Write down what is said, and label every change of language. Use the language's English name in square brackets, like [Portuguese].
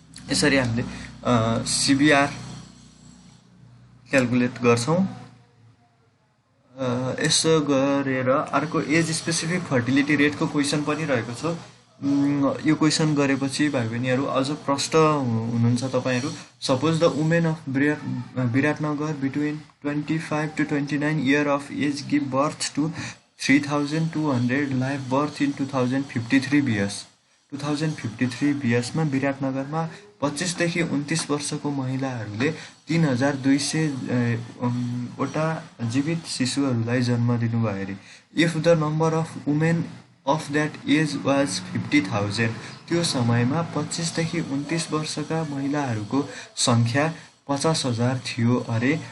[Nepali] यसरी हामीले CBR calculate गर्छौँ। यसो गरेर अर्को एज स्पेसिफिक फर्टिलिटी रेटको क्वेसन पनि रहेको छ। यो क्वेसन गरेपछि भाइ बहिनीहरू अझ प्रष्ट हुनुहुन्छ तपाईँहरू। [English] Suppose the women of Biratnagar between 25 to 29 year of age give birth to 3,200 life birth in 2053 BS. [Nepali] 2053 बिएसमा विराटनगरमा 25 देखि 29 वर्षको महिलाहरूले 3,200 वटा जीवित शिशुहरूलाई जन्म दिनुभयो अरे। [English] if the number of women of that age was 50,000, [Nepali] त्यो समयमा 25 देखि 29 वर्षका महिलाहरूको सङ्ख्या 50,000 थियो अरे।